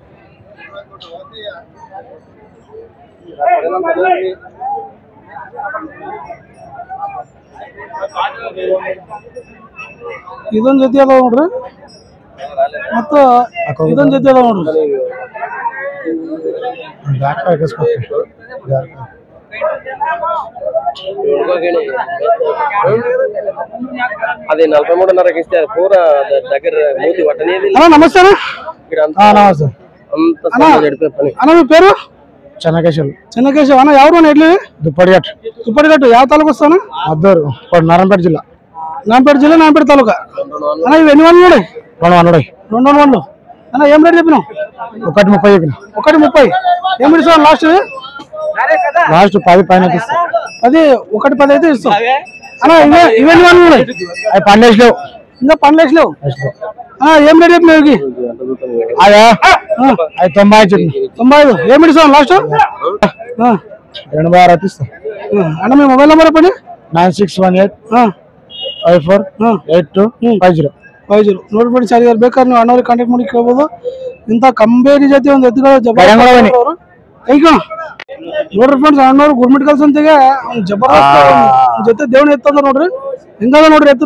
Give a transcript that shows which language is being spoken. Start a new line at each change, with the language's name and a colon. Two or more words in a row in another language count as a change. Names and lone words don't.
Kannada: ಇದೊಂದ್ ಜೊತೆ ಅದಾವ ನೋಡ್ರಿ, ಮತ್ತ ಇದೊಂದ್ ಜೊತೆ ಅದಾವ ನೋಡ್ರಿ.
Telugu: అదే 43.5 ఇస్తే పూర దగ్గర మూతి వట్టనేది. అన్న నమస్తే అన్న. నమస్తే అన్న. మీ పేరు? చెన్నకేశవ్. చెన్నకేశవ్ అన్న. ఎవరు ఎడ్లు? దుప్పటిగట్టు. దుప్పటిగట్టు
Kannada: ಯಾವ ತಾಲೂಕು
Telugu: వస్తాను? అద్దూరు, నారాయణపేట జిల్లా. నారాయణపేట జిల్లా, నారాయణపేట తాలూకా. అన్న ఇవి ఎన్ని వందలు? 200 వందలు. అన్న ఏం రేట్ చెప్పినావు? 1.30 చెప్పిన. 1.30. ఏం ఇస్తావు లాస్ట్? లాస్ట్ 10 పైన ఇస్తా. అది 1.10 అయితే ఇస్తాం. అన్న ఇవన్నీ వందలు? అవి 12 లేవు, ఇంకా 12 లేవు. ఏం రేట్ చెప్పినావు ఇవి? అదే అది 90. 90. ఏమి ఇస్తాం లాస్ట్? 86 అయితే ఇస్తాం. అన్న మీ మొబైల్ నెంబర్ చెప్పండి. 9618548250.
Kannada: ನೋಡ್ಬಿಡಿ ಸರ್, ಯಾರು ಬೇಕಾದ್ರೆ ನೀವು ಅಣ್ಣವ್ರಿಗೆ ಕಾಂಟ್ಯಾಕ್ಟ್ ಮಾಡಿ ಕೇಳ್ಬೋದು. ಇಂಥ ಕಂಬೇರಿ ಜೊತೆ ಒಂದು ಎತ್ತುಗಳು ಈಗ ನೋಡ್ರಿ ಫ್ರೆಂಡ್ಸ್, ಅಣ್ಣವ್ರು ಗುರುಮಿಟ್ಕಲ್ ಸಂತೆಗೆ ಒಂದು ಜಬರ್ದಸ್ತ್ ಜೊತೆ ದೇವಣಿ ಎತ್ತಂದ ನೋಡ್ರಿ. ಹಿಂಗದ ನೋಡ್ರಿ ಎತ್ತು.